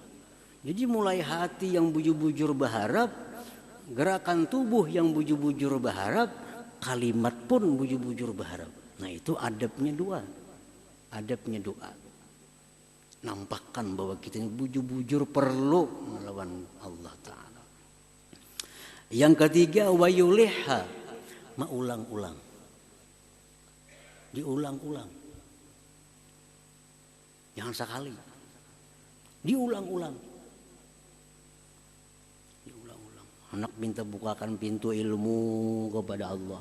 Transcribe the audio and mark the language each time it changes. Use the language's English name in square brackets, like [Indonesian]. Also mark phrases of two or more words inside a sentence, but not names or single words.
[Banjar] Jadi mulai hati yang bujur-bujur berharap, gerakan tubuh yang bujur-bujur berharap, kalimat pun bujur-bujur berharap. [Indonesian] Nah itu adabnya doa. Adabnya doa. [Banjar] Nampakkan bahwa kita ini bujur-bujur perlu melawan [Arabic] الله تعالى. [Indonesian] Yang ketiga, [Arabic] wayulihha, [Banjar] maulang-ulang. [Indonesian] Diulang-ulang. Jangan sekali. Diulang-ulang. Anak minta bukakan pintu ilmu kepada Allah.